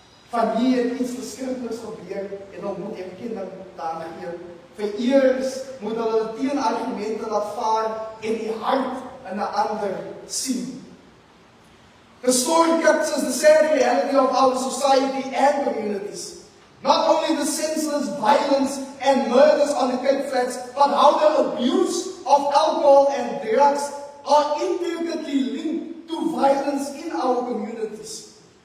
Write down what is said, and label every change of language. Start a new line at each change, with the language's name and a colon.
Afrikaans: Van hier het iets verskrikliks gebeur en dan moet erkenning daaraan gee. Vereerings moet hulle teenargumente laat vaar en die hart in 'n ander sien.
English: The story captures the sad reality of our society and communities. Not only the senseless violence and murders on the Cape Flats, but how the abuse of alcohol and drugs are intricately linked to violence in our communities.